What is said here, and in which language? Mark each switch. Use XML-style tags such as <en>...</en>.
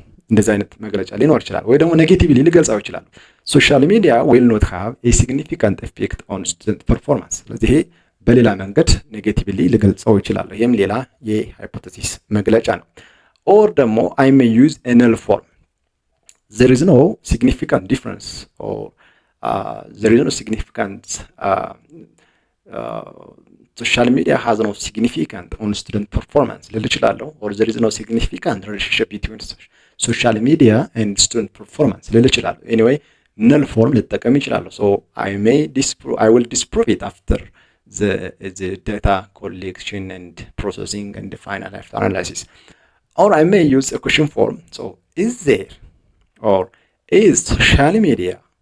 <am>እንደዚህ አይነት መግለጫ ሊኖር ይችላል ወይ ደግሞ ኔጌቲቭሊ ሊገልጻው ይችላል።</am> <en>social media will not have a significant effect on student performance.</en> <am>ስለዚህ በሌላ መንገድ ኔጌቲቭሊ ሊገልጻው ይችላል። ይሄም ሌላ የሃይፖቴሲስ መግለጫ ነው።</am> <en>or</en> <am>ደግሞ</am> <en>I may use a null form. there is no significant difference or there is no significant social media has no significant on student performance</en> <am>ልል እችላለሁ</am> <en>or there is no significant relationship between social media and student performance</en> <am>ልል እችላለሁ</am> <en>anyway null form</en> <am>ልጠቀም ይችላለሁ</am> <en>so I will disprove it after the data collection and processing and the final analysis or I may use a question form so is there or is social media</en>